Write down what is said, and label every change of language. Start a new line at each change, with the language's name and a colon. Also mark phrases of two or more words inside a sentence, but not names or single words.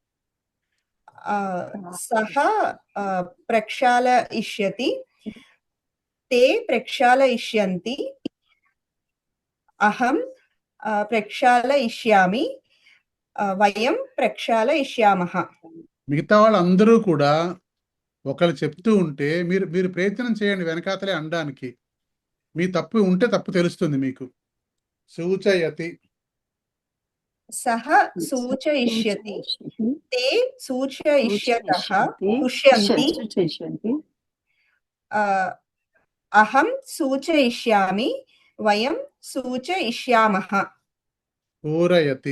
Sanskrit: सः प्रक्षालयिष्यति, ते प्रक्षालयिष्यन्ति, अहं प्रक्षालयिष्यामि, वयं प्रक्षालयिष्यामः।
Telugu: మిగతా వాళ్ళందరూ కూడా ఒకళ్ళు చెప్తూ ఉంటే మీరు ప్రయత్నం చేయండి వెనకాతలే అనడానికి. మీ తప్పు ఉంటే తప్పు తెలుస్తుంది మీకు. సూచయతి,
Sanskrit: सः सूचयिष्यति, ते सूचयिष्यतः तुष्यन्ति, अहं सूचयिष्यामि, वयं सूचयिष्यामः। पूरयति,